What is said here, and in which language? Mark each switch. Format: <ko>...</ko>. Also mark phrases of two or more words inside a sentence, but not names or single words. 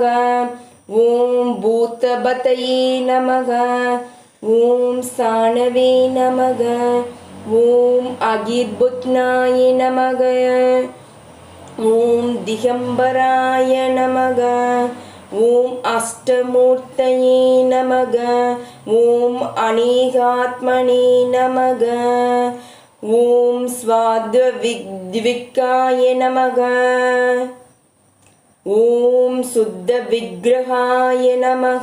<sa>ॐ भूतपतये नमः। ॐ सानवे नमः। ॐ अगिर्भुत्नाय नमः। ॐ दिगम्बराय नमः। ॐ अष्टमूर्तये नमः। ॐ अनेकात्मने नमः. ॐ सात्त्विकाय नमः. ॐ शुद्ध विग्रहाय नमः.</sa>